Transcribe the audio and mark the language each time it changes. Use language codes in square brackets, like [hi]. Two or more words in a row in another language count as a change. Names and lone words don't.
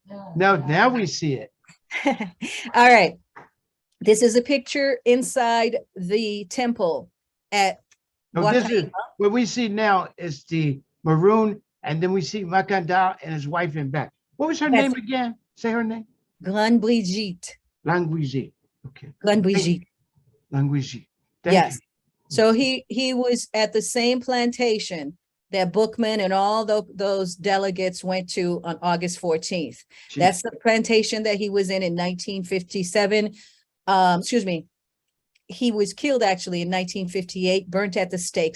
[en] Now we see it. All right. This is a picture inside the temple at No, this is what we see now is the maroon, and then we see Makanda and his wife in back. What was her name again? Say her name. Glan Brigitte. Languigi. Okay. Glan Brigitte. Languigi. Yes. You. So he was at the same plantation that Bookman and all those delegates went to on August 14th. Jeez. That's the plantation that he was in 1957. Excuse me. He was killed actually in 1958, burnt at the stakes.